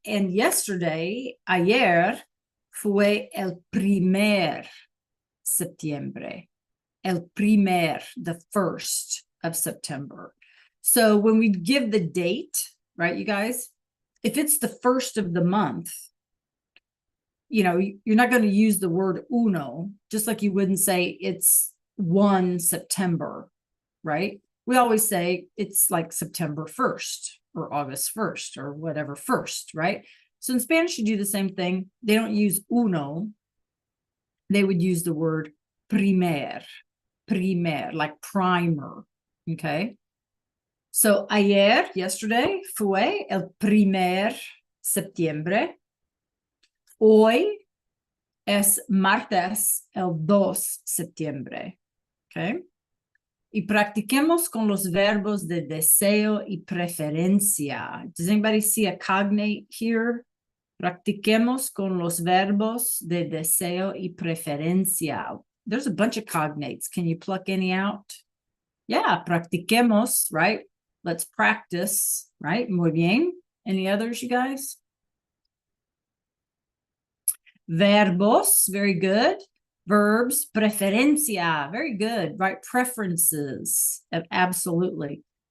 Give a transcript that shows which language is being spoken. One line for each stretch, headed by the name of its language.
English: And yesterday,
Spanish: ayer, fue el primer septiembre. El primer,
English: the 1st of September. So when we give the date, right, you guys, if it's the 1st of the month, you know, you're not going to use the word uno, just like you wouldn't say it's 1 September, right? We always say it's like September 1st or August 1st or whatever 1st, right? So in Spanish, you do the same thing. They don't use uno. They would use the word primer, like primer, okay?
Spanish: So ayer, yesterday, fue el primer septiembre. Hoy es martes, el 2 septiembre, okay? Y practiquemos con los verbos de deseo y preferencia.
English: Does anybody see a cognate here?
Spanish: Practiquemos con los verbos de deseo y preferencia.
English: There's a bunch of cognates. Can you pluck any out? Yeah, practiquemos, right? Let's practice, right?
Spanish: Muy bien.
English: Any others, you guys? Verbos, very good. Verbs, preferencia, very good, right? Preferences, absolutely.